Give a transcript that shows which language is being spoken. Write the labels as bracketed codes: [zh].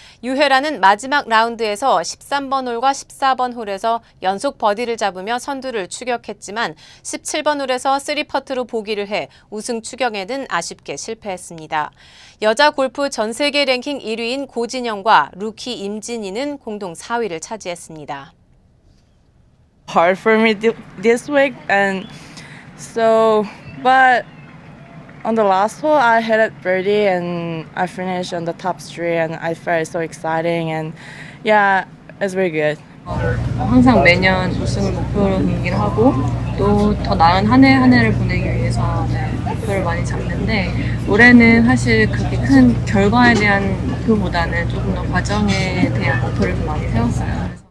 [ko] 유혜란은 마지막 라운드에서 13번 홀과 14번 홀에서 연속 버디를 잡으며 선두를 추격했지만 17번 홀에서 3퍼트로 보기를 해 우승 추격에는 아쉽게 실패했습니다. 여자 골프 전 세계 랭킹 1위인 고진영과 루키 임진희는 공동 4위를 차지했습니다. [en] Hard for me this week, and so, but on the last hole I hit it birdie and I finished on the top three, and I felt so exciting, and yeah, it's very good. [ko] 항상 매년 우승을 목표로 경기를 하고 또 더 나은 한 해 한 해를 보내기 위해서 목표를 많이 잡는데 올해는 사실 그렇게 큰 결과에 대한 목표보다는 조금 더 과정에 대한 목표를 좀 많이 세웠어요.